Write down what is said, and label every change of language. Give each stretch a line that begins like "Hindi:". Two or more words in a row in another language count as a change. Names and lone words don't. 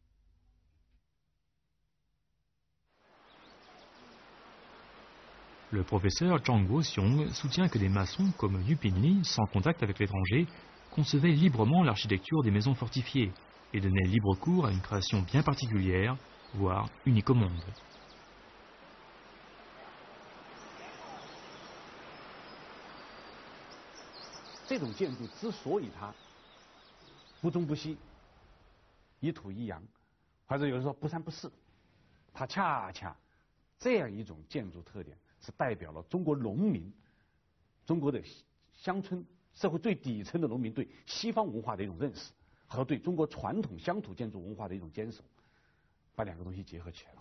French: Le professeur Zhang Guoxiong soutient que des maçons comme Yu Pinli, sans contact avec l'étranger, concevaient librement l'architecture des maisons fortifiées et donnaient libre cours à une création bien particulière, voire unique au monde.
Chinese: 这种建筑之所以它不中不西、一土一洋，或者有人说不三不四，它恰恰这样一种建筑特点是代表了中国农民、中国的乡村社会最底层的农民对西方文化的一种认识和对中国传统乡土建筑文化的一种坚守，把两个东西结合起来了。